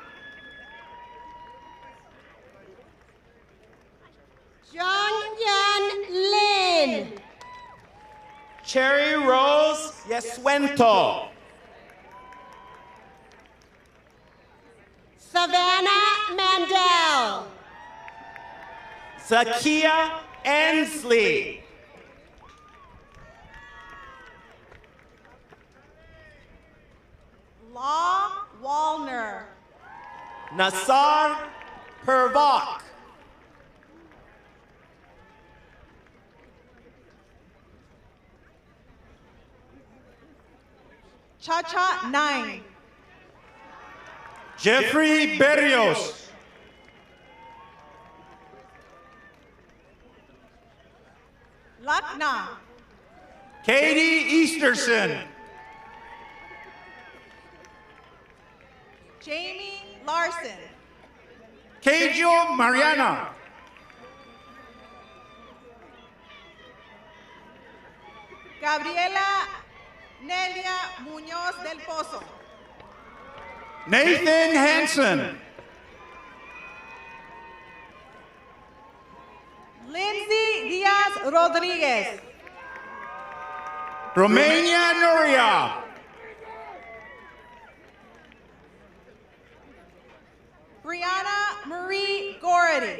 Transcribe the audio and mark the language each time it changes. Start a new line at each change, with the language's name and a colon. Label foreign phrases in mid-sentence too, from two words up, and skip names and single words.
English: Jung Yun Lin. Cherry Rose Yesuento. Savannah Mandel. Zakia Ensley. Law Wallner. Nassar Pervok. Cha-Cha 9. Jeffrey Berrios. Lucknow. Katie Easterson. Jamie Larson. Kejo Mariana. Gabriela Nelia Muñoz del Pozo. Nathan Hansen. Lindsay Diaz Rodriguez. Romania Nuria. Brianna Marie Gority.